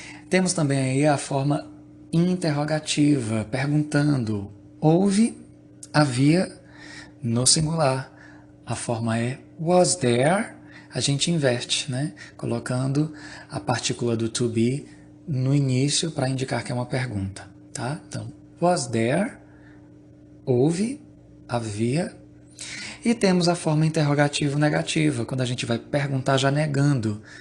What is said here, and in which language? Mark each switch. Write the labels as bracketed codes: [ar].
[pt] Temos também aí a forma interrogativa, perguntando. Houve, havia, no singular. A forma é [en] was there. [pt] A gente inverte, né? Colocando a partícula do to be no início para indicar que é uma pergunta. Tá? Então, [en] was there, [pt] houve, havia. E temos a forma interrogativo-negativa, quando a gente vai perguntar já negando.